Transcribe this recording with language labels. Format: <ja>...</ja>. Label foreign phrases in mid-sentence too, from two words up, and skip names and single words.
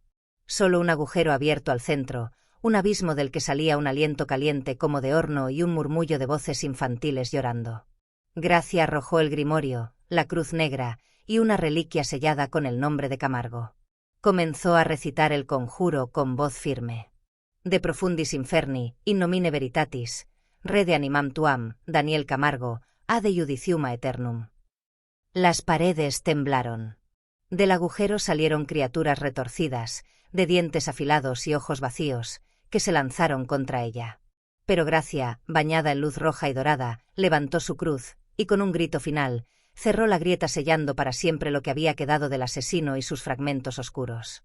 <es>Solo un agujero abierto al centro, un abismo del que salía un aliento caliente como de horno y un murmullo de voces infantiles llorando. Gracia arrojó el grimorio, la cruz negra y una reliquia sellada con el nombre de Camargo. Comenzó a recitar el conjuro con voz firme.</es> <la>De profundis inferni, in nomine veritatis, rede animam tuam, Daniel Camargo, ad judicium aeternum.</la> <es>Las paredes temblaron. Del agujero salieron criaturas retorcidas, de dientes afilados y ojos vacíos, que se lanzaron contra ella. Pero Gracia, bañada en luz roja y dorada, levantó su cruz, y con un grito final, cerró la grieta sellando para siempre lo que había quedado del asesino y sus fragmentos oscuros.</es>